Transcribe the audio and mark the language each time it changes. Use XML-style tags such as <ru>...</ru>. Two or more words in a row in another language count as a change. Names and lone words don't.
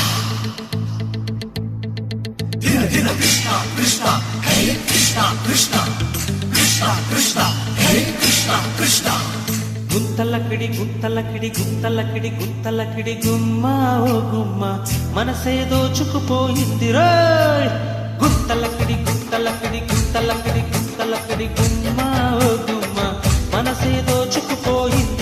<en>dinner, dinner,</en> <sa>Krishna, Krishna, Hare Krishna, Krishna, Krishna, Krishna, Hare Krishna, Krishna.</sa> <te>గుంతలకిడి గుంతలకిడి గుంతలకిడి గుంతలకిడి గుమ్మ ఓ గుమ్మ మనసే దోచుకుపోయింది రోయ్ గుంతలకిడి గుంతలకిడి గుంతలకిడి గుంతలకిడి గుమ్మ ఓ గుమ్మ మనసే దోచుకుపోయింది</te>